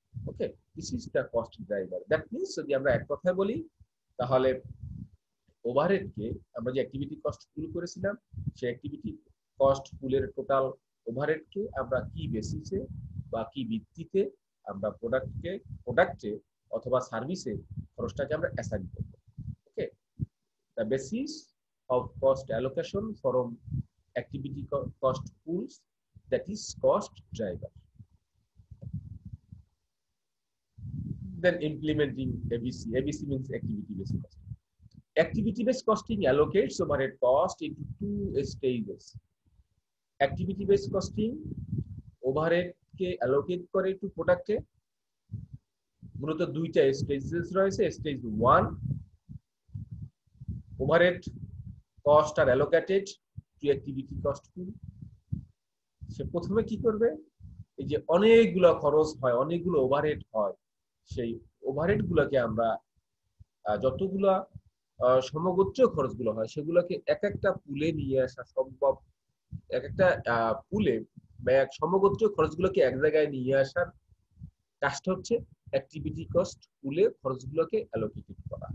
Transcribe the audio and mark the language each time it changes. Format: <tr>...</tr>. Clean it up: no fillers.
<bn>Okay,</bn> <en>This is the cost driver. That means</en> <bn>যদি আমরা এক কথায় বলি তাহলে ওভারহেডকে আমরা যে অ্যাক্টিভিটি কস্ট পুল করেছিলাম সেই অ্যাক্টিভিটি কস্ট পুলের টোটাল ওভারহেডকে আমরা কি বেসিসে বা কি ভিত্তিতে আমরা প্রোডাক্টে অথবা সার্ভিসে খরচটাকে আমরা অ্যাসাইন করব।</bn> <en>Okay, the basis of cost allocation from activity cost pools, that is cost driver. Then implementing ABC. ABC means activity-based costing. Activity-based costing allocates overhead cost into two stages.</en> <bn>Activity-based costing overhead K allocate করে</bn> <en>to product</en> <bn>এ মূলত দুইটা stages রয়েছে।</bn> <en>Stage 1, overhead cost are allocated to activity cost pool।</en> <bn>সে প্রথমে কি করবে, এই যে অনেকগুলো খরচ হয়, অনেকগুলো ওভারহেড হয়, সেই ওভারহেড গুলোকে আমরা যতগুলা সমগোত্রীয় খরচগুলো হয় সেগুলোকে এক একটা পুলে নিয়ে আসা সম্ভব। এক একটা পুলে বা এক সমগোত্রীয় খরচগুলোকে এক জায়গায় নিয়ে আসার কাজটা হচ্ছে অ্যাক্টিভিটি কস্ট পুলে খরচগুলোকে অ্যালোকেটেড করা।</bn>